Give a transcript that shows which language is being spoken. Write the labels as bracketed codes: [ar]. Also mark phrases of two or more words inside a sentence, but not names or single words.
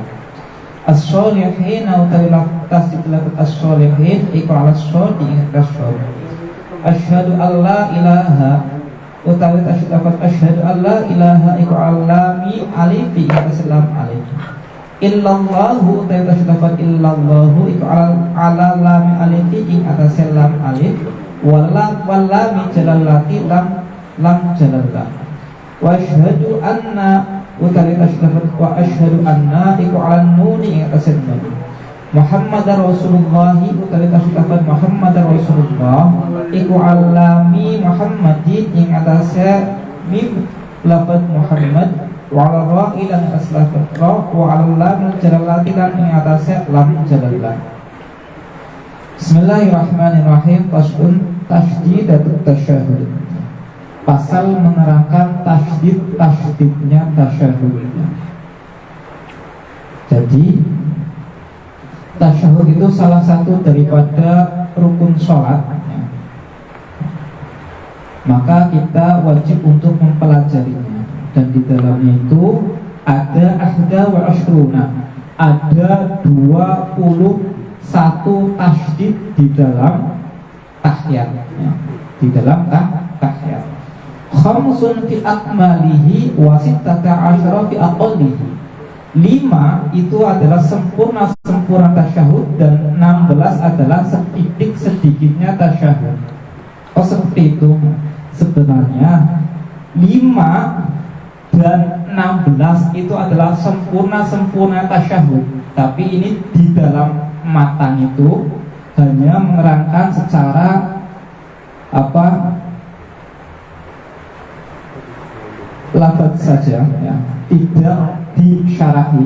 [jv] As-sholihin utawi tasydid lafaz as-sholihin iku [ar] ala shadi [jv] ing atase shad. [ar] Asyhadu alla ilaha [jv] utawi tasydid lafaz [ar] asyhadu alla ilaha [jv] iku [ar] ala lam alif [jv] ing atase lam alif. Illallahu utawi tasydid lafaz illallahu iku [ar] ala lam alif [jv] ing atase lam alif [ar] wal lam jalalati [jv] lam jalalah. [ar] Wa asyhadu anna [jv] utawi tasydid lafaz [ar] wa asyhadu anna [jv] iku [ar] ala nun [jv] ing atase nun. [ar] Muhammadar Rasulullah [jv] utawi tasydid lafaz [ar] Muhammadar Rasulullah [jv] iku [ar] ala mi Muhammadin [jv] ing atase mim lafaz Muhammad [ar] wa ala ra'i [jv] lan aslafat ra [ar] wa ala lam jalalati [jv] lan ing atase lam jalalah. [ar] Bismillahirrahmanirrahim. Faslun tasydidatu tasyahud. [id] Pasal menerangkan tasydidnya tasyahud. Jadi tasyahud itu salah satu daripada rukun sholat, maka kita wajib untuk mempelajarinya. Dan di dalamnya itu ada [ar] ahda wa ashruna, [id] ada 21 tasydid di dalam tahiyat, di dalam tahiyat. [ar] Khamsun fi akmalihi wa sittata asyara fi aqallihi. [id] 5 itu adalah sempurna tasyahud dan 16 adalah sedikit-sedikitnya tasyahud. Oh seperti itu. Sebenarnya 5 dan 16 itu adalah sempurna tasyahud, tapi ini di dalam matan itu hanya menerangkan secara lafaz saja, ya, tidak disyarahi.